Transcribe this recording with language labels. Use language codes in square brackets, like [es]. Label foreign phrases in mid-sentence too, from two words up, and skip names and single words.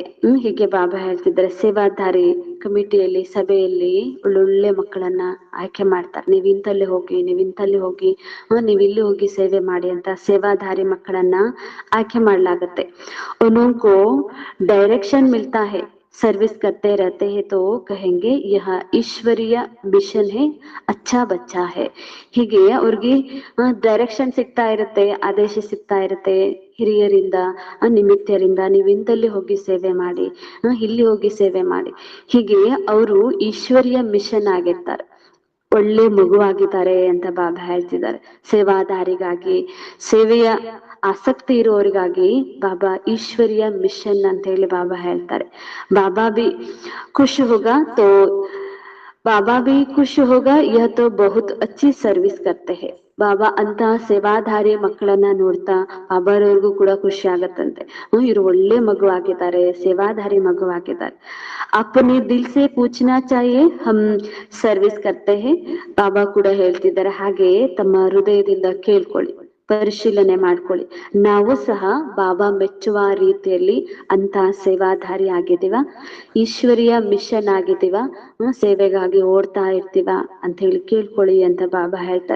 [kn] ಹೀಗೆ ಬಾಬಾ ಹೇಳ್ತಿದ್ದಾರೆ ಸೇವಾಧಾರಿ ಕಮಿಟಿಯಲ್ಲಿ ಸಭೆಯಲ್ಲಿ ಒಳ್ಳೊಳ್ಳೆ ಮಕ್ಕಳನ್ನ ಆಯ್ಕೆ ಮಾಡ್ತಾರೆ. ನೀವ್ ಇಂತಲ್ಲಿ ಹೋಗಿ, ನೀವ್ ಇಂತಲ್ಲಿ ಹೋಗಿ, ನೀವ್ ಇಲ್ಲಿ ಹೋಗಿ ಸೇವೆ ಮಾಡಿ ಅಂತ ಸೇವಾಧಾರಿ ಮಕ್ಕಳನ್ನ ಆಯ್ಕೆ ಮಾಡ್ಲಾಗತ್ತೆ. [hi] उनको डायरेक्शन मिलता है, सर्विस करते रहते हैं तो कहेंगे यह ईश्वरीय मिशन है, अच्छा बच्चा है. [kn] ಹೀಗೆ ಅವ್ರಿಗೆ ಡೈರೆಕ್ಷನ್ ಸಿಗ್ತಾ ಇರುತ್ತೆ, ಆದೇಶ ಸಿಗ್ತಾ ಇರುತ್ತೆ ಹಿರಿಯರಿಂದ, ನಿಮಿತ್ತರಿಂದ. ನೀವು ಇಂದಲ್ಲಿ ಹೋಗಿ ಸೇವೆ ಮಾಡಿ, ಇಲ್ಲಿ ಹೋಗಿ ಸೇವೆ ಮಾಡಿ. ಹೀಗೆ ಅವರು ಈಶ್ವರಿಯ ಮಿಷನ್ ಆಗಿರ್ತಾರೆ. ಒಳ್ಳೆ ಮಗುವಾಗಿದ್ದಾರೆ ಅಂತ ಬಾಬಾ ಹೇಳ್ತಿದ್ದಾರೆ. ಸೇವಾದಾರಿಗಾಗಿ, ಸೇವೆಯ ಆಸಕ್ತಿ ಇರುವವರಿಗಾಗಿ ಬಾಬಾ ಈಶ್ವರಿಯ ಮಿಷನ್ ಅಂತ ಹೇಳಿ ಬಾಬಾ ಹೇಳ್ತಾರೆ. [hi] बाबा भी खुश होगा तो बाबा भी खुश होगा, यह तो बहुत अच्छी ಸರ್ವಿಸ್ करते हैं. [kn] ಬಾಬಾ ಅಂತ ಸೇವಾಧಾರಿ ಮಕ್ಕಳನ್ನ ನೋಡ್ತಾ ಬಾಬಾರವ್ರಿಗೂ ಕೂಡ ಖುಷಿ ಆಗತ್ತಂತೆ. ಇವ್ರು ಒಳ್ಳೆ ಮಗು ಆಗಿದ್ದಾರೆ, ಸೇವಾಧಾರಿ ಮಗು ಆಗಿದ್ದಾರೆ. [hi] अपने दिल से पूछना चाहिए हम ಸರ್ವಿಸ್ करते हैं. [kn] ಬಾಬಾ ಕೂಡ ಹೇಳ್ತಿದ್ದಾರೆ, ಹಾಗೆ ತಮ್ಮ ಹೃದಯದಿಂದ ಕೇಳ್ಕೊಳ್ಳಿ, ಪರಿಶೀಲನೆ ಮಾಡ್ಕೊಳ್ಳಿ, ನಾವು ಸಹ ಬಾಬಾ ಮೆಚ್ಚುವ ರೀತಿಯಲ್ಲಿ ಅಂತ ಸೇವಾಧಾರಿ ಆಗಿದ್ದೀವ, ಈಶ್ವರಿಯ ಮಿಷನ್ ಆಗಿದ್ದೀವ, ಸೇವೆಗಾಗಿ ಓಡ್ತಾ ಇರ್ತೀವ ಅಂತ ಹೇಳಿ ಕೇಳ್ಕೊಳ್ಳಿ ಅಂತ ಬಾಬಾ ಹೇಳ್ತಾರೆ.